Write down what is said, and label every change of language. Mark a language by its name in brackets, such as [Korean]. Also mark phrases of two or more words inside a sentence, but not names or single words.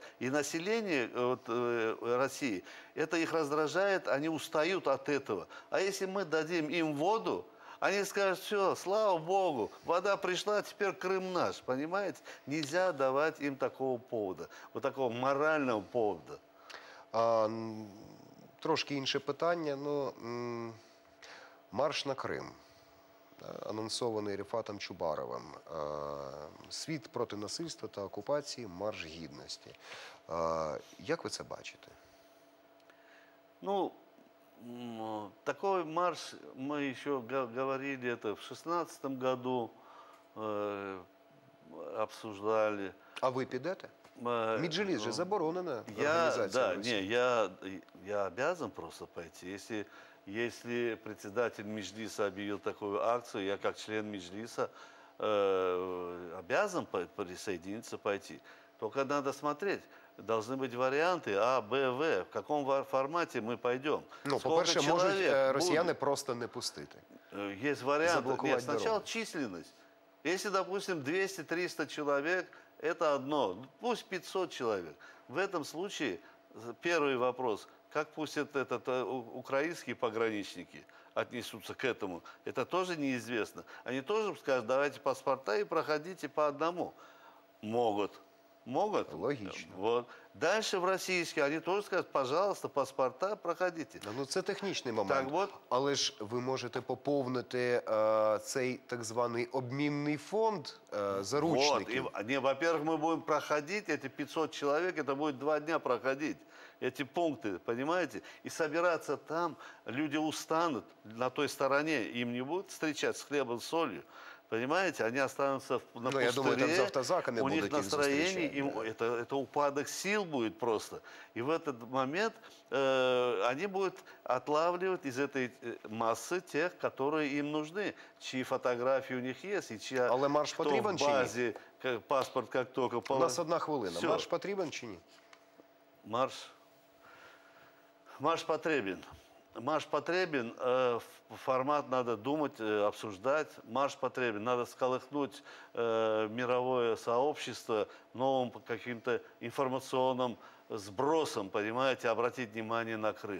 [Russian] И население России, это их раздражает, они устают от этого. А если мы дадим им воду, они скажут, все, слава Богу, вода пришла, теперь Крым наш, понимаете? Нельзя давать им такого повода, вот такого морального повода. [Ukrainian] Трошки інше питання, марш на Крим. Анонсований Рефатом Чубаровим. Світ проти насильства та окупації, марш гідності. Як ви це бачите? [Russian] Ну, такой марш мы еще говорили, это в 2016 году обсуждали. [Ukrainian] А ви підете? Меджліс же заборонена [Russian] Я, организация да, в России. не, я обязан просто пойти. Если председатель Меджлиса объявил такую акцию, я как член Меджлиса обязан присоединиться, пойти. Только надо смотреть. Должны быть варианты А, Б, В. В каком формате мы пойдем. Ну, Сколько [Ukrainian] по-перше, можуть [Russian] человек [Ukrainian] росіяни [Russian] будет? [Ukrainian] просто не пустити. Есть варианты. Заблоковать [Russian] Нет, сначала [Ukrainian] дорогу. [Russian] численность. Если, допустим, 200-300 человек, это одно. Пусть 500 человек. В этом случае первый вопрос. Как пустят украинские пограничники отнесутся к этому? Это тоже неизвестно. Они тоже скажут, давайте паспорта и проходите по одному. Могут. Могут. Логично. Вот. Дальше в российские они тоже скажут, пожалуйста, паспорта проходите. [Ukrainian] Ну, це технічний момент. Так от. Але ж ви можете поповнити цей так званий обмінний фонд [Russian] Вот. [Ukrainian] заручників. [Russian] Во-первых, мы будем проходить, эти 500 человек, это будет 2 дня проходить. Эти пункты, понимаете? И собираться там, люди устанут на той стороне, им не будут встречать с хлебом, с солью. Понимаете, они останутся на пустыре, [Ukrainian] Я думаю, там з автозаками [Russian] у них [Ukrainian] будуть їх [Russian] настроение, [Ukrainian] зустрічати, [Russian] им, это упадок сил будет просто. И в этот момент они будут отлавливать из этой массы тех, которые им нужны, чьи фотографии у них есть, и чья, [Ukrainian] Але марш [Russian] кто [Ukrainian] потрібен [Russian] в [Ukrainian] чи ні? [Russian] базе, паспорт как только... [Ukrainian] У нас 1 хвилина. [Russian] Всё. [Ukrainian] Марш потрібен чи ні? [Russian] Марш потребен. Марш потребен, формат надо думать, обсуждать. Марш потребен, надо сколыхнуть мировое сообщество новым каким-то информационным сбросом, понимаете, обратить внимание на Крым.